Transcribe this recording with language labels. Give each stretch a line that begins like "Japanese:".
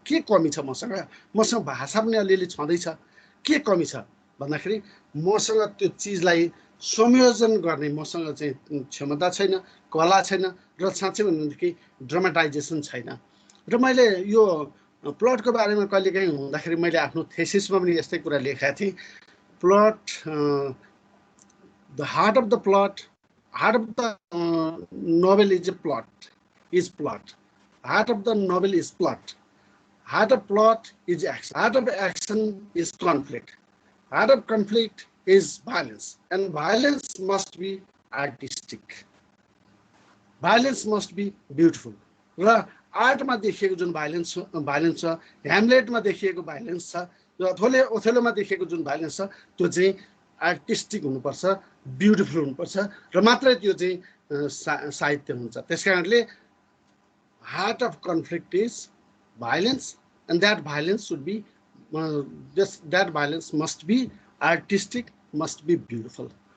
Nepali: के कमी छ मसँग भाषा पनि अलिअलि छँदैछ। के कमी छ भन्दाखेरि मसँग त्यो चिजलाई संयोजन गर्ने मसँग चाहिँ क्षमता छैन, कला छैन, र साँच्चै भनेदेखि ड्रामाटाइजेसन छैन। र मैले यो प्लटको बारेमा कहिलेकाहीँ हुँदाखेरि मैले आफ्नो थेसिसमा पनि यस्तै कुरा लेखेका थिएँ।
English: Plot, the heart of the plot, heart of the novel is a plot. Heart of the novel is plot. Heart of plot is action. Heart of action is conflict. Heart of conflict is violence. And violence must be artistic. Violence must be beautiful.
Nepali: र आर्टमा देखिएको जुन violence छ, ह्यामलेटमा देखिएको violence छ, र ओथेलोमा देखिएको जुन violence छ, त्यो चाहिँ आर्टिस्टिक हुनुपर्छ, ब्युटिफुल हुनुपर्छ, र मात्रै त्यो चाहिँ साहित्य हुन्छ। त्यस कारणले
English: Heart of conflict is violence, and that violence should be that violence must be artistic, must be beautiful.